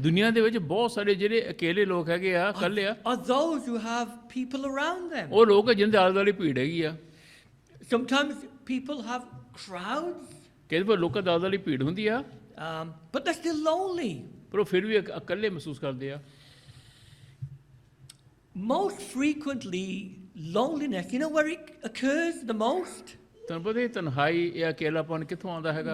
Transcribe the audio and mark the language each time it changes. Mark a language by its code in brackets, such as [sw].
[pa] ਦੁਨੀਆ ਦੇ ਵਿੱਚ ਬਹੁਤ ਸਾਰੇ ਜਿਹੜੇ ਅਕੇਲੇ ਲੋਕ ਹੈਗੇ ਆ, ਇਕੱਲੇ ਆ, [en] are those who have people around them. [pa] ਉਹ ਲੋਕ ਜਿਨ੍ਹਾਂ ਦੇ ਆਲੇ ਦੁਆਲੇ ਭੀੜ ਹੈਗੀ ਆ। [en] Sometimes people have crowds, [pa] ਕਈ ਵਾਰ ਲੋਕਾਂ ਦੇ ਆਲੇ ਦੁਆਲੇ ਭੀੜ ਹੁੰਦੀ ਆ, [en] but they're still lonely. [pa] ਪਰ ਉਹ ਫਿਰ ਵੀ ਇਕੱਲੇ ਮਹਿਸੂਸ ਕਰਦੇ ਆ। [en] Most frequently, loneliness, you know where it occurs the most? [pa] ਤੁਹਾਨੂੰ ਪਤਾ ਇਹ ਤਨਹਾਈ, ਇਹ ਅਕੇਲਾਪਨ ਕਿੱਥੋਂ ਆਉਂਦਾ ਹੈਗਾ?